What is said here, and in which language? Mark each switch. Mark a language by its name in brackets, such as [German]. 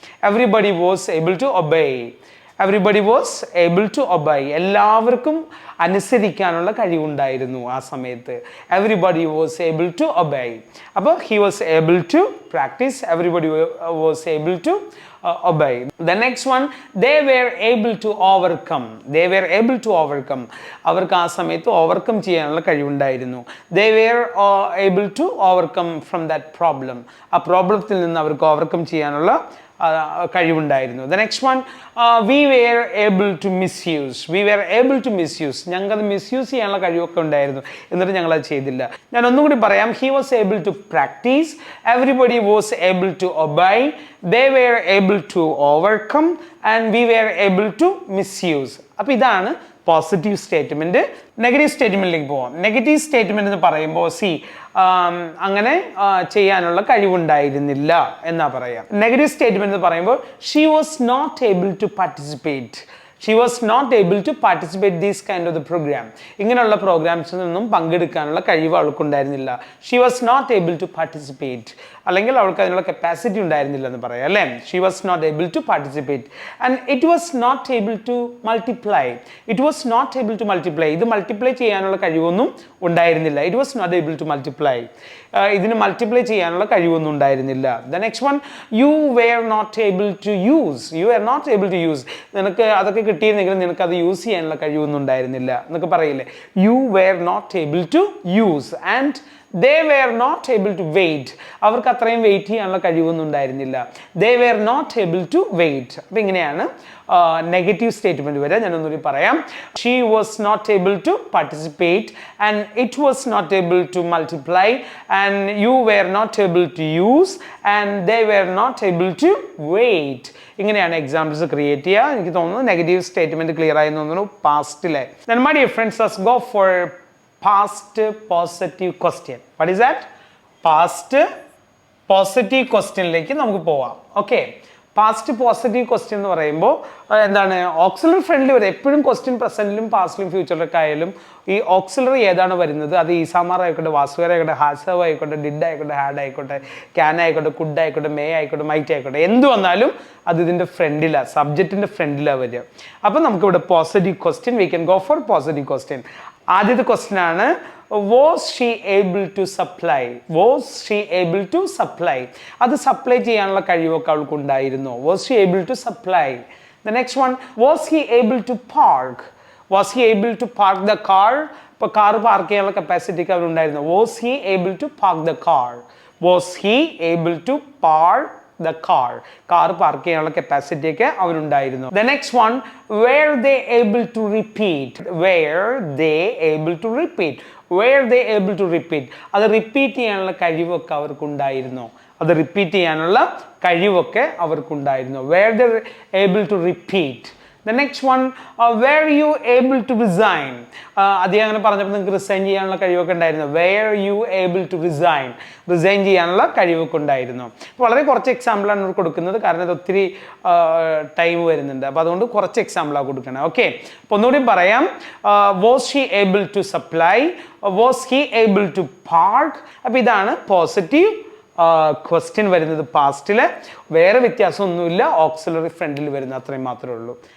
[English] Everybody was able to obey. Everybody was able to obey. [Malayalam] എല്ലാവർക്കും അനുസരിക്കാനുള്ള കഴിവുണ്ടായിരുന്നു ആ സമയത്ത്. [English] Everybody was able to obey. [Malayalam] അപ്പോൾ [English] He was able to practise. Everybody was able to obey. The next one, they were able to overcome. They were able to overcome. [Malayalam] അവർക്ക് ആ സമയത്ത് overcome ചെയ്യാനുള്ള കഴിവുണ്ടായിരുന്നു. [English] They were able to overcome from that problem. [Malayalam] ആ പ്രോബ്ലത്തിൽ നിന്ന് അവർക്ക് overcome ചെയ്യാനുള്ള കഴിവുണ്ടായിരുന്നു. [English] The next one, we were able to misuse. We were able to misuse. [Malayalam] ഞങ്ങൾക്കത് misuse ചെയ്യാനുള്ള കഴിവൊക്കെ ഉണ്ടായിരുന്നു, എന്നിട്ട് ഞങ്ങളത് ചെയ്തില്ല. ഞാൻ ഒന്നും കൂടി പറയാം. [English] He was able to practice. Everybody was able to obey. They were able to overcome. And we were able to misuse. [Malayalam] അപ്പോൾ ഇതാണ് പോസിറ്റീവ് സ്റ്റേറ്റ്മെന്റ്. നെഗറ്റീവ് സ്റ്റേറ്റ്മെന്റിലേക്ക് പോവാം. നെഗറ്റീവ് സ്റ്റേറ്റ്മെന്റ് എന്ന് പറയുമ്പോൾ അങ്ങനെ ചെയ്യാനുള്ള കഴിവുണ്ടായിരുന്നില്ല എന്നാ പറയാം. [English] negative statement [Malayalam] എന്ന് പറയുമ്പോൾ [English] She was not able to participate. She was not able to participate this kind of the program. [Malayalam] ഇങ്ങനെയുള്ള പ്രോഗ്രാംസിൽ നിന്നും പങ്കെടുക്കാനുള്ള കഴിവ് അവൾക്കുണ്ടായിരുന്നില്ല. [English] She was not able to participate. [Malayalam] അല്ലെങ്കിൽ അവൾക്ക് അതിനുള്ള കപ്പാസിറ്റി ഉണ്ടായിരുന്നില്ല എന്ന് പറയാം, അല്ലേ? [English] She was not able to participate. And it was not able to multiply. It was not able to multiply. [Malayalam] ഇത് മൾട്ടിപ്ലൈ ചെയ്യാനുള്ള കഴിവൊന്നും ഉണ്ടായിരുന്നില്ല. [English] It was not able to multiply. [Malayalam] ഇതിന് മൾട്ടിപ്ലൈ ചെയ്യാനുള്ള കഴിവൊന്നും ഉണ്ടായിരുന്നില്ല. [English] The next one, you were not able to use. You were not able to use. [Malayalam] നിനക്ക് അതൊക്കെ കിട്ടിയിരുന്നെങ്കിലും നിനക്ക് അത് യൂസ് ചെയ്യാനുള്ള കഴിവൊന്നും ഉണ്ടായിരുന്നില്ല എന്നൊക്കെ പറയില്ലേ. [English] You were not able to use. And they were not able to wait. [Malayalam] അവർക്ക് അത്രയും വെയിറ്റ് ചെയ്യാനുള്ള കഴിവൊന്നും ഉണ്ടായിരുന്നില്ല. [English] They were not able to wait. [Malayalam] അപ്പം ഇങ്ങനെയാണ് നെഗറ്റീവ് സ്റ്റേറ്റ്മെന്റ് വരെ. ഞാനൊന്നുകൂടി പറയാം. [English] She was not able to participate, and it was not able to multiply, and you were not able to use, and they were not able to wait. [Malayalam] ഇങ്ങനെയാണ് examples create ചെയ്യുക. എനിക്ക് തോന്നുന്നു negative statement clear ആയി തോന്നുന്നു പാസ്റ്റിലെ. [English] Then my dear friends, let's go for past positive question. What is that? Past positive questionലേക്ക് [Malayalam] നമുക്ക് പോവാം. Okay, past positive question എന്ന് പറയുമ്പോൾ എന്താണ്, ഓക്സിലറി ഫ്രണ്ട്ലി വരും. എപ്പോഴും ക്വസ്റ്റ്യൻ പ്രസന്റിലും പാസ്റ്റിലും ഫ്യൂച്ചറിലൊക്കെ ആയാലും ഈ ഓക്സിലറി ഏതാണ് വരുന്നത്, അത് ഈസാമാർ ആയിക്കോട്ടെ, വാസുകർ ആയിക്കോട്ടെ, ഹാസവ് ആയിക്കോട്ടെ, ഡിഡ് ആയിക്കോട്ടെ, ഹാഡ് ആയിക്കോട്ടെ, ക്യാൻ ആയിക്കോട്ടെ, കുഡ് ആയിക്കോട്ടെ, മേ ആയിക്കോട്ടെ, മൈറ്റ് ആയിക്കോട്ടെ, എന്ത് വന്നാലും അത് ഇതിൻ്റെ ഫ്രണ്ടിലാണ്, സബ്ജക്റ്റിൻ്റെ ഫ്രണ്ടിലാണ് വരിക. അപ്പം നമുക്കിവിടെ [English] Positive question, we can go for positive question. [Malayalam] ആദ്യത്തെ ക്വസ്റ്റ്യൻ ആണ്, [English] was she able to supply? Was she able to supply? [Malayalam] അത് സപ്ലൈ ചെയ്യാനുള്ള കഴിവൊക്കെ അവൾക്ക് ഉണ്ടായിരുന്നു. [English] Was she able to supply? The next one, was he able to park? Was he able to park the car? [Malayalam] ഇപ്പോൾ car park ചെയ്യാനുള്ള കപ്പാസിറ്റിക്ക് അവരുണ്ടായിരുന്നു. [English] Was he able to park the car? Was he able to park the car? [Malayalam] Car park ചെയ്യാനുള്ള capacity ഒക്കെ അവരുണ്ടായിരുന്നു. [English] The next one, were they able to repeat? Were they able to repeat? Were they able to repeat? [Malayalam] അത് repeat ചെയ്യാനുള്ള കഴിവൊക്കെ അവർക്കുണ്ടായിരുന്നു. അത് repeat ചെയ്യാനുള്ള കഴിവൊക്കെ അവർക്കുണ്ടായിരുന്നു. [English] Were they able to repeat? The next one, were you able to resign? [Malayalam] അദ്ദേഹം അങ്ങനെ പറഞ്ഞപ്പോൾ നിങ്ങൾക്ക് resign ചെയ്യാനുള്ള കഴിവൊക്കെ ഉണ്ടായിരുന്നു. [English] Were you able to resign? [Malayalam] Resign ചെയ്യാനുള്ള കഴിവൊക്കെ ഉണ്ടായിരുന്നു. വളരെ കുറച്ച് എക്സാമ്പിളാണ് ഇവിടെ കൊടുക്കുന്നത്, കാരണം ഇത് ഒത്തിരി ടൈം വരുന്നുണ്ട്. അപ്പോൾ അതുകൊണ്ട് കുറച്ച് എക്സാമ്പിളാണ് കൊടുക്കണം. ഓക്കെ, അപ്പോൾ ഒന്നുകൂടി പറയാം. [English] Was she able to supply? Was he able to park? [Malayalam] അപ്പോൾ ഇതാണ് പോസിറ്റീവ് ക്വസ്റ്റ്യൻ വരുന്നത് പാസ്റ്റിൽ, വേറെ വ്യത്യാസമൊന്നുമില്ല, ഓക്സിലറി ഫ്രണ്ടിൽ വരുന്ന അത്രയും മാത്രമേ ഉള്ളൂ.